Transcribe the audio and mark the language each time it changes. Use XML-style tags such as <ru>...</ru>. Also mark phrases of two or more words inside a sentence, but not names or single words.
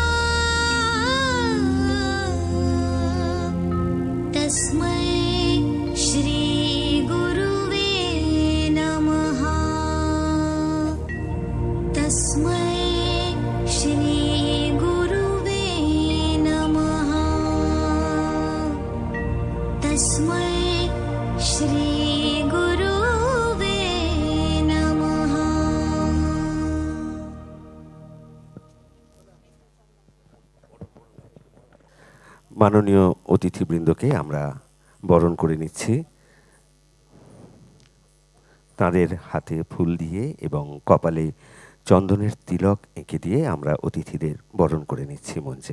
<sa>तस्मै श्री गुरुवे नमः तस्मै श्री गुरुवे नमः तस्मै श्री गुरुवे नमः</sa> <bn>মাননীয় অতিথিবৃন্দকে আমরা বরণ করে নিচ্ছি তাদের হাতে ফুল দিয়ে এবং কপালে চন্দনের তিলক এঁকে দিয়ে আমরা অতিথিদের বরণ করে নিচ্ছি মঞ্চে।</bn>